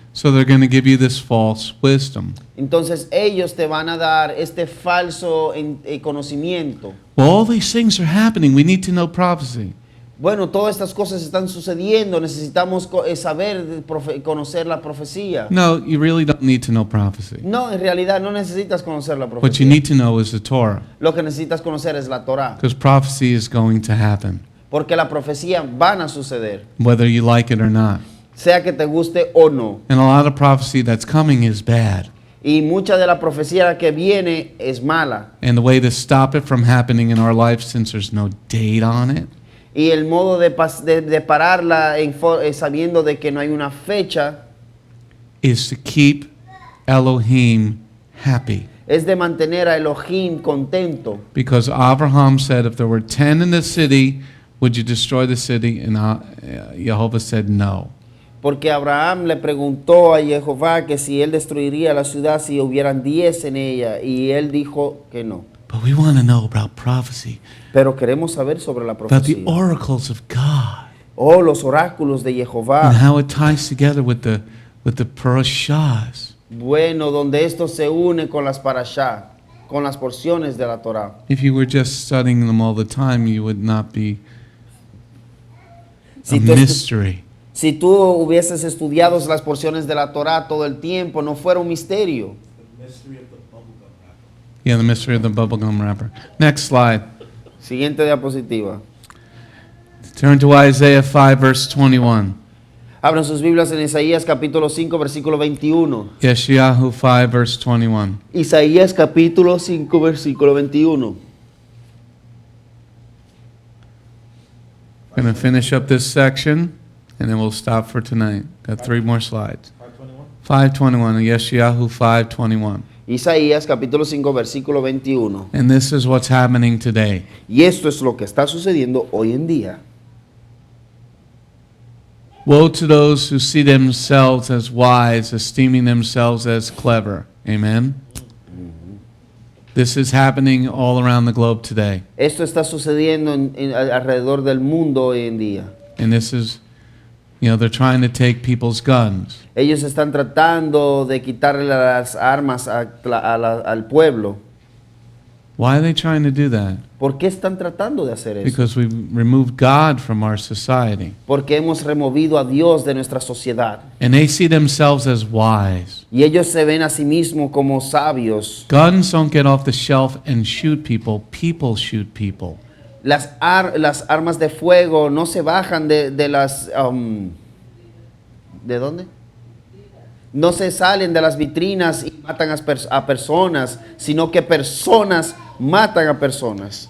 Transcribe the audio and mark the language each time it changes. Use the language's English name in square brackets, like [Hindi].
[English] So they're going to give you this false wisdom. [Spanish] Entonces ellos te van a dar este falso conocimiento. [English] Well, all these things are happening. We need to know prophecy. [Spanish] Bueno, todas estas cosas están sucediendo. Necesitamos conocer la profecía. [English] No, you really don't need to know prophecy. [Spanish] No, en realidad no necesitas conocer la [English] What you [Spanish] profecía. [English] need to know is the Torah. [Spanish] Lo que necesitas conocer es la Torah. [English] Because prophecy is going to happen, [Spanish] Porque la profecía van a suceder, [English] whether you like it or not. [Spanish] sea que te guste o no. [English] And a lot of prophecy that's coming is bad. [Spanish] Y mucha de la profecía que viene es mala. [English] And the way to stop it from happening in our life, since there's no date on it, [Spanish] Y el modo de pararla sabiendo de que no hay una fecha [English] is to keep Elohim happy. [Spanish] es de mantener a Elohim contento. [English] Because Abraham said, if there were 10 in the city, would you destroy the city? And Jehovah said no. [Spanish] Porque Abraham le preguntó a Jehová que si él destruiría la ciudad si hubieran 10 en ella, y él dijo que no. [English] But we want to know about prophecy, [Spanish] Pero queremos saber sobre la [English] about the [Spanish] profecía. [English] oracles of God, [Spanish] Oh, los oráculos de [English] and [Spanish] Jehová. [English] how it ties together with the parashas. [Spanish] Bueno, donde esto se une con las parashá, con las porciones de la Torah. [English] If you were just studying them all the time, you would not be a [Spanish] Si tú, [English] mystery. [Spanish] si tú hubieses estudiado las porciones de la Torah todo el tiempo, no fuera un misterio. [English] Yeah, the mystery of the bubblegum wrapper. Next slide. [Spanish] Siguiente diapositiva. [English] Turn to Isaiah 5, verse 21. [Spanish] Abran sus Biblias en Isaías capítulo 5, versículo 21. [English] Yeshayahu 5, verse 21. [Spanish] Isaías capítulo 5, versículo 21. [English] Going to finish up this section, and then we'll stop for tonight. Got 3 more slides. 521, Yeshayahu 5:21. [Spanish] Isaías capítulo 5, versículo 21. [English] And this is what's happening today. [Spanish] Y esto es lo que está sucediendo hoy en día. [English] Woe to those who see themselves as wise, esteeming themselves as clever. Amen. This is happening all around the globe today. [Spanish] Esto está sucediendo alrededor del mundo hoy en día. [English] And this is, they're trying to take people's guns. [Spanish] Ellos están tratando de quitarle las armas al pueblo. [English] Why are they trying to do that? [Spanish] ¿Por qué están tratando de hacer eso? [English] Because we've removed God from our society. [Spanish] Porque hemos removido a Dios de nuestra sociedad. [English] And they see themselves as wise. [Spanish] Y ellos se ven a sí mismos como sabios. [English] Guns don't get off the shelf and shoot people. People shoot people. [Spanish] las armas de fuego no se bajan de las... ¿de dónde? No se salen de las vitrinas y matan a personas, sino que personas matan a personas.